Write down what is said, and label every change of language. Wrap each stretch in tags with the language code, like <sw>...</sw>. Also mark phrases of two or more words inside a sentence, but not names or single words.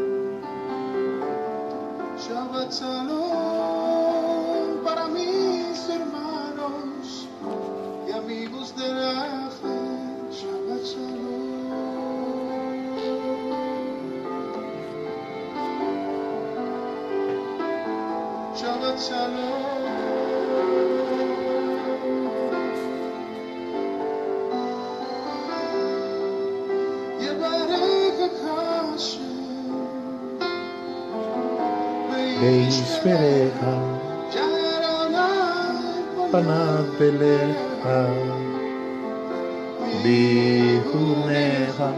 <he>שבת שלום</he> <es>para mis hermanos y amigos de la fe.</es> <he>שבת שלום. שבת שלום. וישמרך פניו אליך ויחונך.</he>